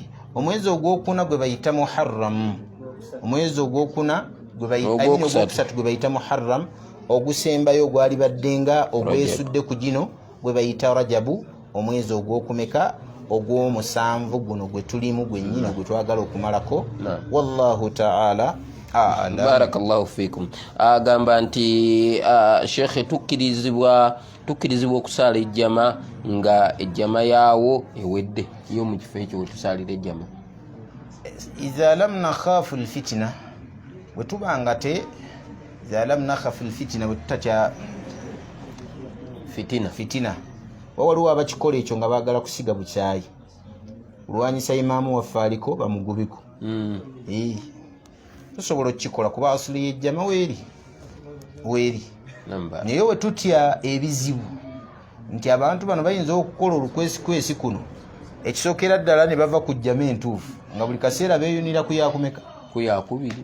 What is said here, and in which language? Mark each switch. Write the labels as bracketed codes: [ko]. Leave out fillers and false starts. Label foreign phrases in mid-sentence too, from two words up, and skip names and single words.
[lg] Omwezi ogwokuna gwe bayita Muharram. Omwezi ogwokuna ogwokusatu gwe bayita Muharram. Ogusembayo ogwali baddenga ogwesudde ku gino gwe bayita Rajabu. Omwezi ogwokumeka ogw'omusanvu guno gwe tulimu gwennyini gwe twagala okumalako. [ar] والله تعالى أعلم. بارك الله فيكم. [lg] Agamba nti Sheikh tukkirizibwa okusaala ejjama nga ejjama yaawo ewedde yo mu kifo ekyo wetusaalira ejjama. [ar] إذا لم نخف الفتنة [lg] wetubanga te [ar] إذا لم نخف الفتنة [lg] wetutatya fitina waliwo abakikola ekyo nga baagala kusiga bukyayi olwanyisa imaamu waffe aliko bamugubiko. Tosobola okukikola kuba asuli y'ejjama weeri naye wetutya ebizibu nti abantu bano bayinza okukola olukwesikwesi kuno ekisookera ddala ne bava ku jjama entuufu nga buli kaseera beeyunira ku yakubiri.